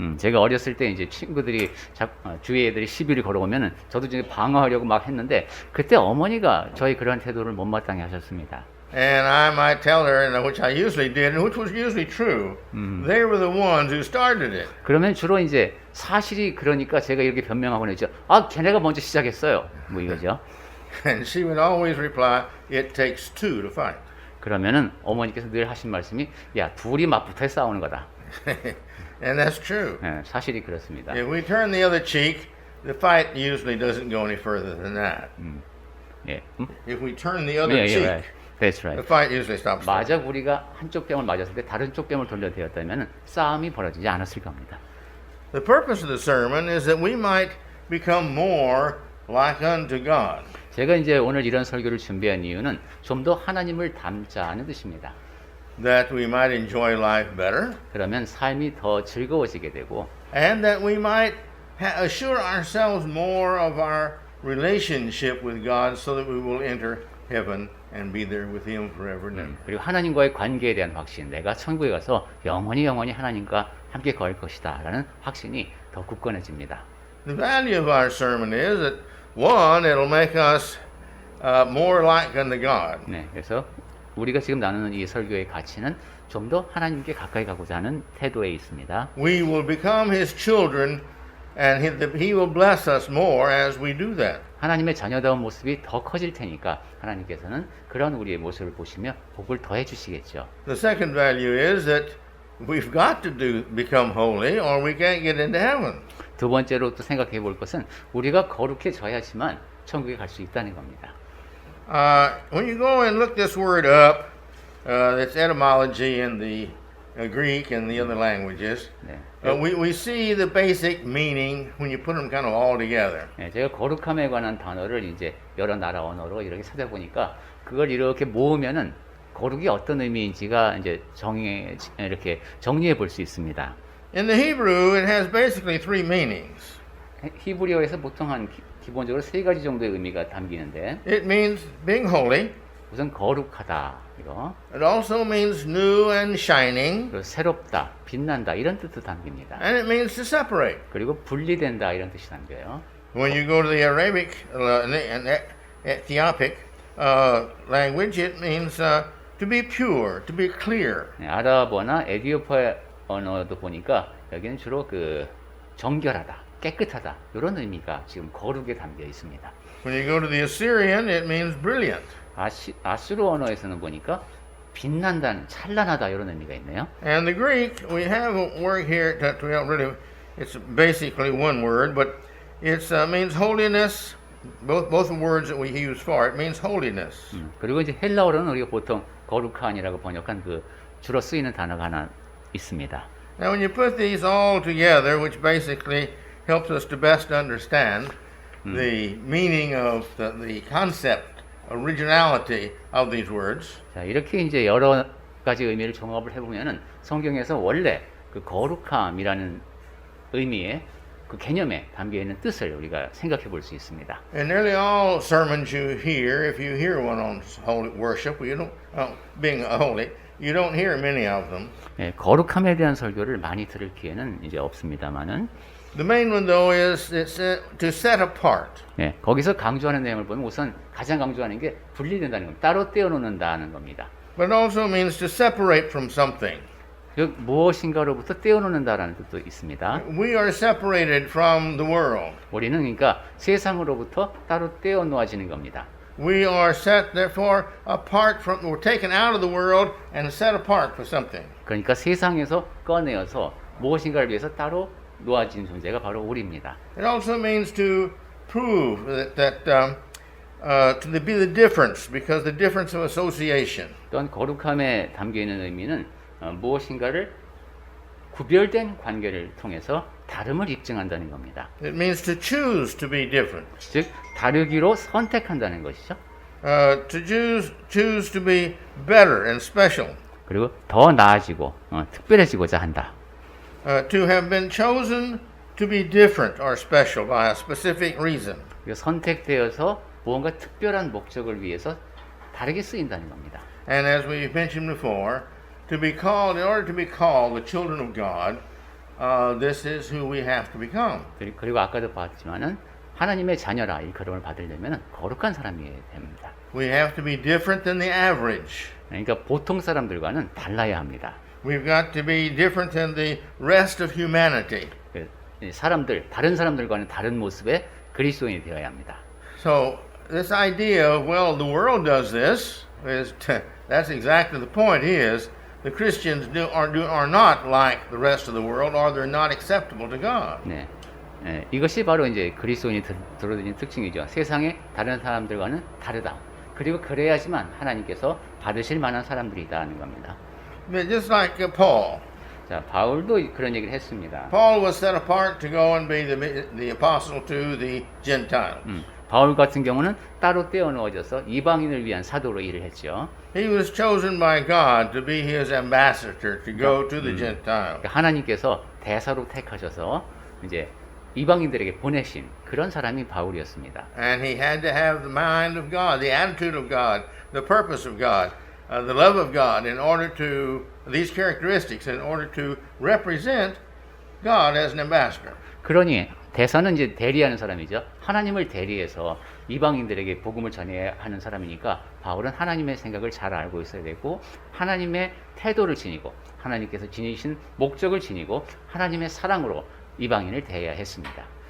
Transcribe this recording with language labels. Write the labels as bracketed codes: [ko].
[ko] 제가 어렸을 때 이제 친구들이 주위 애들이 시비를 걸어오면은 저도 이제 방어하려고 막 했는데 그때 어머니가 저희 그런 태도를 못마땅해 하셨습니다. [en] And I might tell her, and which I usually did, and which was usually true. They were the ones who started it. [ko] 그러면 주로 이제 사실이 그러니까 제가 이렇게 변명하곤 했죠. 아, 걔네가 먼저 시작했어요. 뭐 이거죠. [en] And she would always reply, "It takes two to fight." [ko] 그러면은 어머니께서 늘 하신 말씀이 야, 둘이 맞붙어 싸우는 거다. [en] And that's true. [ko] 네, 사실이 그렇습니다. [en] If we turn the other cheek, the fight usually doesn't go any further than that. [ko] 예. [en] If we turn the other cheek, right. That's the right. fight usually stops. [ko] 만약 우리가 한쪽 뺨을 맞았을 때 다른 쪽 뺨을 돌려대었다면 싸움이 벌어지지 않았을 겁니다. [en] The purpose of the sermon is that we might become more like unto God. [ko] 제가 이제 오늘 이런 설교를 준비한 이유는 좀 더 하나님을 닮자는 뜻입니다. [en] That we might enjoy life better, [ko] 그러면 삶이 더 즐거워지게 되고 [en] and that we might assure ourselves more of our relationship with God so that we will enter heaven and be there with Him forever and ever. [ko] 그리고 하나님과의 관계에 대한 확신, 내가 천국에 가서 영원히 하나님과 함께 거할 것이다 라는 확신이 더 굳건해집니다. [en] The value of our sermon is that one, it'll make us more like unto God. [ko] 네, 그래서 우리가 지금 나누는 이 설교의 가치는 좀 더 하나님께 가까이 가고자 하는 태도에 있습니다. [en] We will become His children, and He will bless us more as we do that. [ko] 하나님의 자녀다운 모습이 더 커질 테니까 하나님께서는 그런 우리의 모습을 보시며 복을 더해 주시겠죠. [en] The second value is that we've got to become holy, or we can't get into heaven. [ko] 두 번째로 또 생각해 볼 것은 우리가 거룩해져야지만 천국에 갈 수 있다는 겁니다. [en] When you go and look this word up, its etymology in the Greek and the other languages, [ko] 네. [en] we see the basic meaning when you put them kind of all together. [ko] 네, 제가 거룩함에 관한 단어를 이제 여러 나라 언어로 이렇게 찾아보니까 그걸 이렇게 모으면은 거룩이 어떤 의미인지가 이제 이렇게 정리해 볼 수 있습니다. [en] In the Hebrew, it has basically three meanings. [ko] 히브리어에서 보통 한 기본적으로 세 가지 정도의 의미가 담기는데 [en] It means being holy. [ko] 우선 거룩하다 이거 [en] It also means new and shining. [ko] 그리고 새롭다 빛난다 이런 뜻도 담깁니다. [en] And it means to separate. [ko] 그리고 분리된다 이런 뜻이 담겨요. [en] When you go to the Arabic and Ethiopic language, it means to be pure, to be clear. [ko] 네, 아랍어나 에디오피아 언어도 보니까 여기는 주로 그 정결하다, 깨끗하다 이런 의미가 지금 거룩에 담겨 있습니다. [en] When you go to the Assyrian, it means brilliant. [ko] 아수르 언어에서는 보니까 빛난다는 찬란하다 이런 의미가 있네요. [en] And the Greek, we have a word here that we don't really, it's basically one word, but it means holiness. Both the words that we use for it means holiness. [ko] 그리고 이제 헬라어로는 우리가 보통 거룩한이라고 번역한 그 주로 쓰이는 단어가 하나 있습니다. [en] Now, when you put these all together, which basically helps us to best understand the meaning of the concept, originality of these words, [ko] 자, 이렇게 이제 여러 가지 의미를 종합을 해보면은 성경에서 원래 그 거룩함이라는 의미의 그 개념에 담겨 있는 뜻을 우리가 생각해 볼 수 있습니다. [en] in nearly all sermons you hear, if you hear one on holy worship, you don't being holy, you don't hear many of them. [ko] 예, 거룩함에 대한 설교를 많이 들을 기회는 이제 없습니다만은 [en] The main one though is it's to set apart. [ko] 예, 거기서 강조하는 내용을 보면 우선 가장 강조하는 게 분리된다는 겁니다. 따로 떼어놓는다는 겁니다. [en] But it also means to separate from something. [ko] 즉 무엇인가로부터 떼어놓는다라는 뜻도 있습니다. [en] We are separated from the world. [ko] 우리는 그러니까 세상으로부터 따로 떼어놓아지는 겁니다. [en] We are set therefore apart from, we're taken out of the world and set apart for something. [ko] 그러니까 세상에서 꺼내어서 무엇인가를 위해서 따로 놓아진 존재가 바로 우리입니다. [en] It also means to prove that to be the difference, because the difference of association. [ko] 또한 거룩함에 담겨 있는 의미는 무엇인가를 구별된 관계를 통해서 다름을 입증한다는 겁니다. [en] It means to choose to be different. [ko] 즉 다르기로 선택한다는 것이죠. [en] To choose to be better and special. [ko] 그리고 더 나아지고 특별해지고자 한다. [en] To have been chosen to be different or special by a specific reason. [ko] 선택되어서 무언가 특별한 목적을 위해서 다르게 쓰인다는 겁니다. [en] And as we mentioned before, to be called, in order to be called the children of God, this is who we have to become. [ko] 그리고 아까도 봤지만은 하나님의 자녀라 이 걸음을 받으려면 거룩한 사람이어야 됩니다. [en] We have to be different than the average. [ko] 그러니까 보통 사람들과는 달라야 합니다. [en] We've got to be different than the rest of humanity. [ko] 다른 사람들과는 다른 모습의 그리스도인이 되어야 합니다. [en] So this idea of, well, the world does this, that's exactly the point is, the Christians are not like the rest of the world, or they're not acceptable to God. [ko] 네. 이것이 바로 이제 그리스도인이 들어드는 특징이죠. 세상의 다른 사람들과는 다르다. 그리고 그래야지만 하나님께서 받으실 만한 사람들이다는 겁니다. [en] But just like Paul. [ko] 자, 바울도 그런 얘기를 했습니다. [en] Paul was set apart to go and be the apostle to the Gentiles. [ko] 바울 같은 경우는 따로 떼어 넣어져서 이방인을 위한 사도로 일을 했죠. [en] He was chosen by God to be his ambassador to go to the Gentiles. [ko] 하나님께서 대사로 택하셔서 이제 이방인들에게 보내신 그런 사람이 바울이었습니다. [en] And he had to have the mind of God, the attitude of God, the purpose of God, the love of God in order to, these characteristics, in order to represent God as an ambassador. [ko] 그러니 대사는 이제 대리하는 사람이죠. 하나님을 대리해서 이방인들에게 복음을 전해야 하는 사람이니까 바울은 하나님의 생각을 잘 알고 있어야 되고 하나님의 태도를 지니고 하나님께서 지니신 목적을 지니고 하나님의 사랑으로 이방인을 대해야 했습니다.